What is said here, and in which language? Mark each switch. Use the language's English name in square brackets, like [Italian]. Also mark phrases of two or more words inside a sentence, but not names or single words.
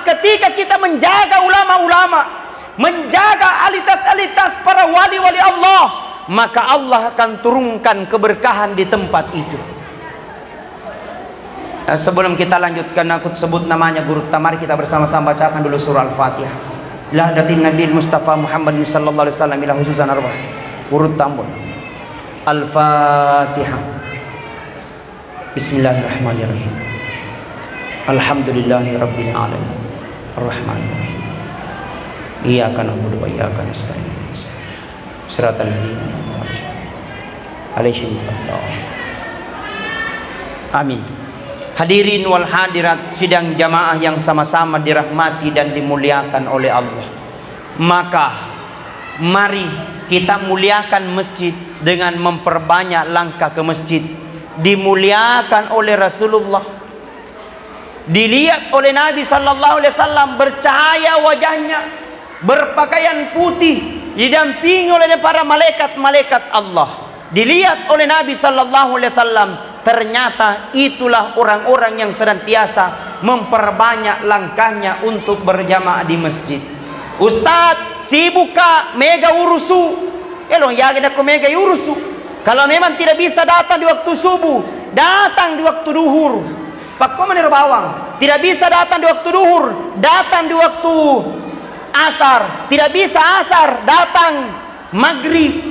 [Indonesian] Ketika kita menjaga ulama-ulama, menjaga alitas-alitas para wali-wali Allah, maka Allah akan turunkan keberkahan di tempat itu. Sebelum kita lanjutkan, aku sebut namanya Guru Tamar, kita bersama-sama bacakan dulu surah Al-Fatihah. [Arabic] لحضرة النبي مصطفى محمد صلى الله عليه وسلم إلى خصوصا أرواح. [Indonesian] Guru Tamar. Al-Fatihah. [Arabic] بسم الله الرحمن الرحيم. الحمد لله رب العالمين. الرحمن الرحيم. إياك نعبد وإياك نستعين. صراط الذين أنعمت عليهم. آمين. الحاضرين والحاضرات [Indonesian] sidang jamaah yang sama-sama dirahmati dan dimuliakan oleh Allah. Maka mari kita muliakan masjid dengan memperbanyak langkah ke masjid. Dimuliakan oleh Rasulullah, dilihat oleh Nabi [Arabic] صلى الله عليه وسلم, [Indonesian] bercahaya wajahnya, berpakaian putih, didampingi oleh para malaikat-malaikat Allah. Dilihat oleh Nabi [Arabic] صلى الله عليه وسلم, [Indonesian] ternyata itulah orang-orang yang senantiasa memperbanyak langkahnya untuk berjamaah di masjid. [Buginese] Ustaz, sibuk mega urusu. Elong ya aku mega urusu. [Indonesian] Kalau memang tidak bisa datang di waktu subuh, datang di waktu duhur. Pak Komandir Bawang, tidak bisa datang di waktu duhur, datang di waktu asar. Tidak bisa asar, datang maghrib.